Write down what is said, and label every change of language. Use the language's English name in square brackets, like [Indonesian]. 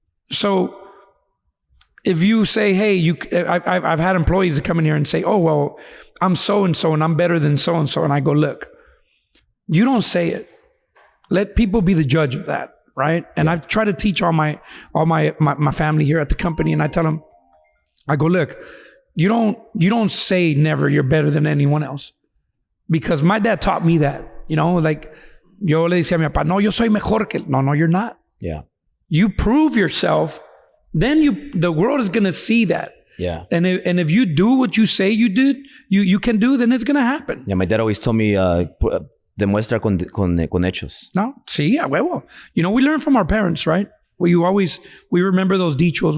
[English] So if you say, hey, I've had employees that come in here and say, oh, well, I'm so-and-so and I'm better than so-and-so. And I go, look, you don't say it. Let people be the judge of that. Right. And I try to teach all my family here at the company. And I tell them, I go, look, you don't say never you're better than anyone else. Because my dad taught me that, you know, like yo le decía a mi papá, no, yo soy mejor que él. No, you're not. Yeah. You prove yourself, then the world is going to see that. Yeah. And if you do what you say you did, you can do, then it's going to happen. Yeah. My dad always told me, demuestra con hechos. [Spanish] No, sí, a huevo. [English] You know, we learn from our parents, right? We remember those dichos.